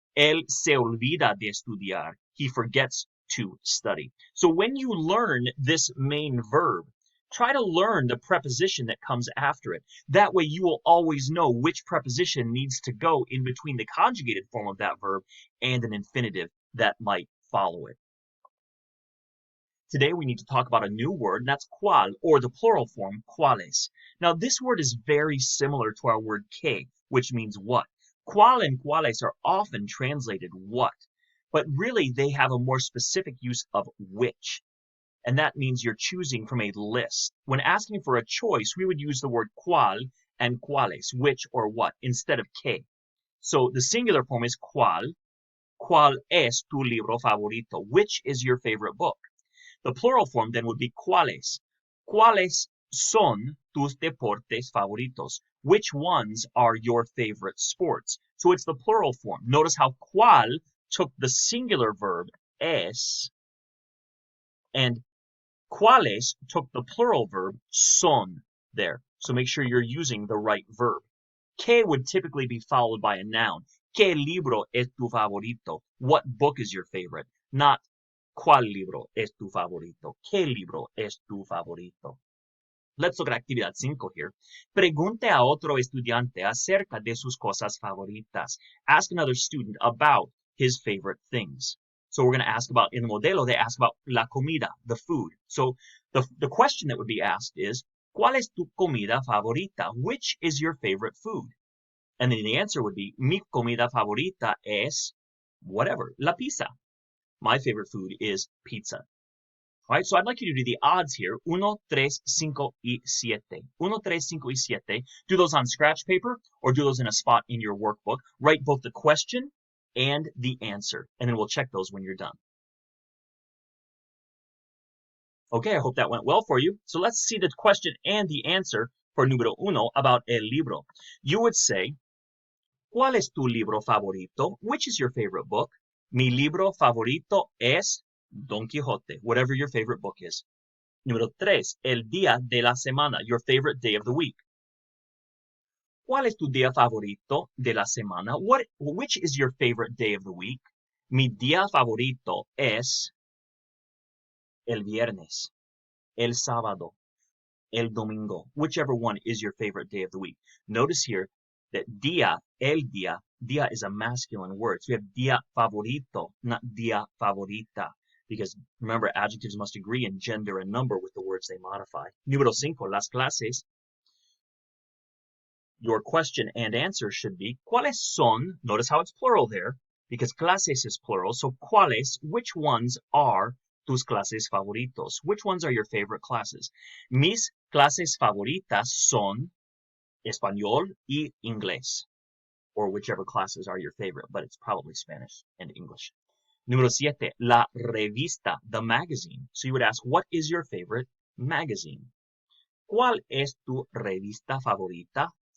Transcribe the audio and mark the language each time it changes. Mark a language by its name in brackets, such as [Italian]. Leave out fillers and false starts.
[Spanish] Él se olvida de estudiar. [English] He forgets to study. So when you learn this main verb, try to learn the preposition that comes after it. That way you will always know which preposition needs to go in between the conjugated form of that verb and an infinitive that might follow it. Today we need to talk about a new word, and that's cuál, or the plural form, cuáles. Now this word is very similar to our word que, which means what. Cuál and cuáles are often translated what, but really they have a more specific use of which. And that means you're choosing from a list. When asking for a choice, we would use the word cuál and cuáles, which or what, instead of que. So the singular form is cuál. [Spanish] ¿Cuál es tu libro favorito? [English] Which is your favorite book? The plural form then would be cuáles. [Spanish] ¿Cuáles son tus deportes favoritos? [English] Which ones are your favorite sports? So it's the plural form. Notice how cuál took the singular verb es, and cuáles took the plural verb son there. So make sure you're using the right verb. Que would typically be followed by a noun. [Spanish] ¿Qué libro es tu favorito? [English] What book is your favorite? [Spanish] Not ¿cuál libro es tu favorito? ¿Qué libro es tu favorito? [English] Let's look at actividad 5 here. [Spanish] Pregunte a otro estudiante acerca de sus cosas favoritas. [English] Ask another student about his favorite things. So we're going to ask about, in the modelo, they ask about [Spanish] la comida, [English] the food. So the question that would be asked is, [Spanish] ¿cuál es tu comida favorita? [English] Which is your favorite food? And then the answer would be, [Spanish] mi comida favorita es [English] whatever, [Spanish] la pizza. [English] My favorite food is pizza. All right, so I'd like you to do the odds here. 1, 3, 5, y 7. 1, 3, 5, y 7. Do those on scratch paper or do those in a spot in your workbook. Write both the question and the answer, and then we'll check those when you're done. Okay, I hope that went well for you. So let's see the question and the answer for [Spanish] número 1 [English] about [Spanish] el libro. [English] You would say, [Spanish] ¿cuál es tu libro favorito? [English] Which is your favorite book? [Spanish] Mi libro favorito es [English] Don Quijote, whatever your favorite book is. [Spanish] Número 3, el día de la semana, [English] your favorite day of the week. [Spanish] ¿Cuál es tu día favorito de la semana? [English] Which is your favorite day of the week? [Spanish] Mi día favorito es el viernes, el sábado, el domingo, [English] whichever one is your favorite day of the week. Notice here that día, el día is a masculine word. So we have día favorito, not día favorita. Because remember, adjectives must agree in gender and number with the words they modify. [Spanish] Número 5, las clases. [English] Your question and answer should be, [Spanish] ¿cuáles son? [English] Notice how it's plural there, because clases is plural. So, ¿cuáles? Which ones are [Spanish] tus clases favoritos? [English] Which ones are your favorite classes? [Spanish] Mis clases favoritas son español y inglés, [English] or whichever classes are your favorite, but it's probably Spanish and English. [Spanish] Número 7, la revista, [English] the magazine. So you would ask, what is your favorite magazine? [Spanish] ¿Cuál es tu revista favorita?